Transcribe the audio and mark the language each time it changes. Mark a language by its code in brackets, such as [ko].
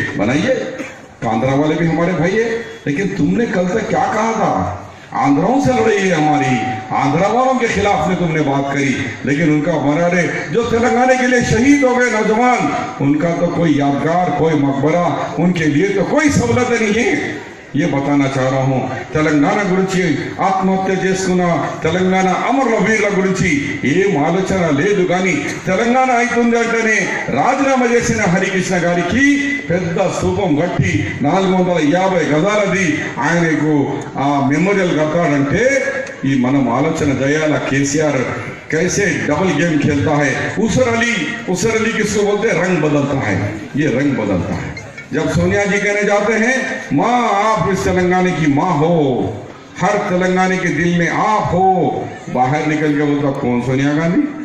[hi] बनाइए, कांद्रा वाले भी हमारे भाई है, लेकिन तुमने कल तक क्या कहा था? आंध्राओं से लड़ाई है हमारी, आंध्रा वालों के खिलाफ में तुमने बात करी, लेकिन उनका मरारे जो तेलंगाना के लिए शहीद हो गए नौजवान, उनका तो कोई यादगार, कोई मकबरा, उनके लिए तो कोई सहूलत नहीं है। ये बताना चाह रहा हूं, [te] తెలంగాణ గురించి ఆత్మహత్య చేసుకున్న తెలంగాణ అమరవీరుల గురించి ఏం ఆలోచన లేదు, కానీ తెలంగాణ అవుతుంది అంటేనే రాజీనామా చేసిన హరికృష్ణ గారికి పెద్ద స్తూపం కట్టి 450 గజాలది ఆయనకు ఆ మెమోరియల్ కట్టాడంటే ఈ మనం ఆలోచన చేయాల। [hi] కేసీఆర్ कैसे डबल गेम खेलता है। उसर अली किसको बोलते हैं? रंग बदलता है, ये रंग बदलता है। जब सोनिया जी कहने जाते हैं माँ आप इस तेलंगाना की माँ हो, हर तेलंगाना के दिल में आप हो, बाहर निकल के बोलता कौन सोनिया गांधी?